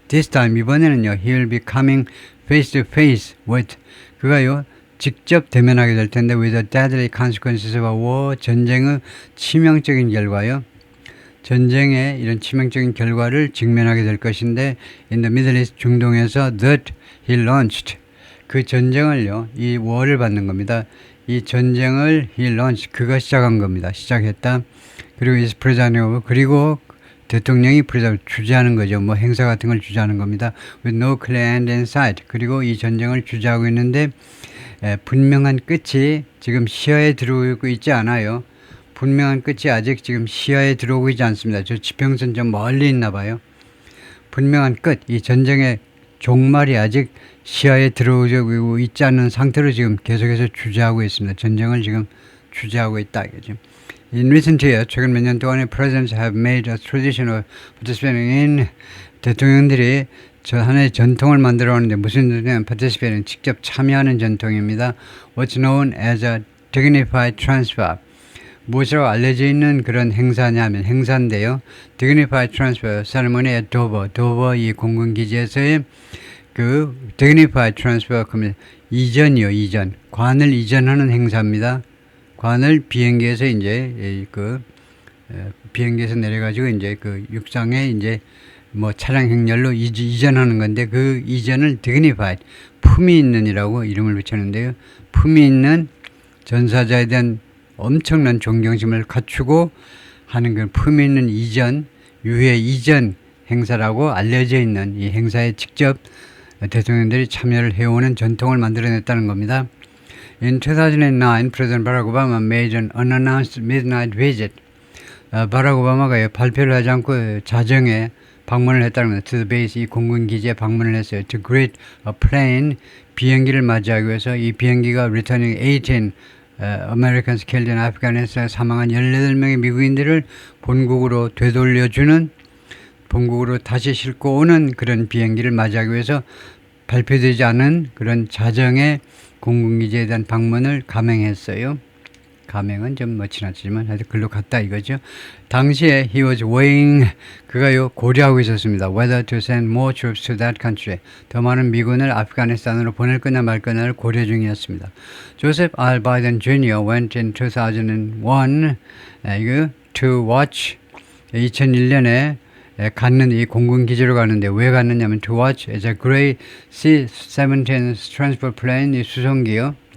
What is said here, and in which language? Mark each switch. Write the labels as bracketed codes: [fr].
[en] This time, [ko] 이번에는요, [en] he will be coming face to face with. [ko] 그가요, 직접 대면하게 될 텐데 [en] with the deadly consequences of a war. [ko] 전쟁의 치명적인 결과요. 전쟁의 이런 치명적인 결과를 직면하게 될 것인데 [en] in the Middle East [ko] 중동에서 [en] that he launched [ko] 그 전쟁을요 이 war를 받는 겁니다. 이 전쟁을 [en] he launched [ko] 그가 시작한 겁니다. 시작했다. 그리고 [en] is presiding over [ko] 그리고 대통령이 주재하는 거죠. 뭐 행사 같은 걸 주재하는 겁니다. [en] with no clear end in sight [ko] 그리고 이 전쟁을 주재하고 있는데 분명한 끝이 지금 시야에 들어오고 있지 않아요. 분명한 끝이 아직 지금 시야에 들어오고 있지 않습니다. 저 지평선 좀 멀리 있나 봐요. 분명한 끝, 이 전쟁의 종말이 아직 시야에 들어오고 있지 않은 상태로 지금 계속해서 주재하고 있습니다. 전쟁을 지금 주재하고 있다. 이거죠. [en] In recent years, [ko] 최근 몇 년 동안에 [en] presidents have made a tradition of participating in [ko] 대통령들이 저 하나의 전통을 만들어 오는데 무슨 전통이냐면 participating, 직접 참여하는 전통입니다. [en] What's known as a dignified transfer. [ko] 무엇이라고 알려져 있는 그런 행사냐면 행사인데요. [en] Dignified Transfer Ceremony at Dover. [ko] 도버 이 공군기지에서의 그 [en] Dignified Transfer [ko] 그러면 이전이요, 이전. 관을 이전하는 행사입니다. 관을 비행기에서 이제 비행기에서 내려가지고 이제 그 육상에 이제 뭐 차량 행렬로 이전하는 건데 그 이전을 Dignified, 품위 있는이라고 이름을 붙였는데요. 품위 있는 전사자에 대한 엄청난 존경심을 갖추고 하는 그 품위 있는 이전, 유해 이전 행사라고 알려져 있는 이 행사에 직접 대통령들이 참여를 해오는 전통을 만들어냈다는 겁니다. [en] In 2009, President Barack Obama made an unannounced midnight visit. [ko] 바락 오바마가 발표를 하지 않고 자정에 방문을 했다는 겁니다. [en] To the base, [ko] 이 공군기지에 방문을 했어요. [en] To greet a plane, [ko] 비행기를 맞이하기 위해서 이 비행기가 [en] returning 18 Americans killed in Afghanistan [ko] 에 사망한 18명의 미국인들을 본국으로 되돌려주는, 본국으로 다시 싣고 오는 그런 비행기를 맞이하기 위해서 발표되지 않은 그런 자정의 공군기지에 대한 방문을 감행했어요. 감행은 좀 지나치지만 하여튼 글로 갔다 이거죠. 당시에 [en] he was weighing, [ko] 그가요 고려하고 있었습니다. [en] Whether to send more troops to that country. [ko] 더 많은 미군을 아프가니스탄으로 보낼 거냐 말 거냐를 고려 중이었습니다. [en] Joseph R. Biden Jr. went in 2001 to watch [ko] 2001년에 갔는 이 공군기지로 가는데 왜 갔느냐면 [en] to watch as a gray C-17 transport plane, [ko] 이 수송기요.